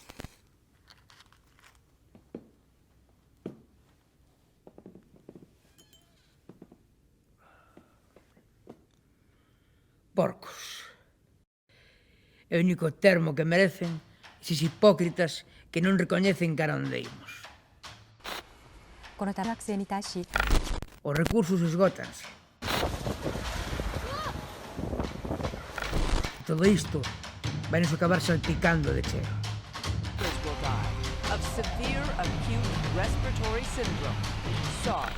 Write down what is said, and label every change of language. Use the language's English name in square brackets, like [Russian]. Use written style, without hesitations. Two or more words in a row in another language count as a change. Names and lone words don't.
[Galician] Porcos. É o único termo que merecen eses hipócritas que non recoñecen cara onde imos. [Japanese] この大学生に対し、 [Galician] os recursos esgótanse. Todo isto vai nos acabar salpicando de cheo. [English] Will die of severe acute respiratory syndrome, SARS.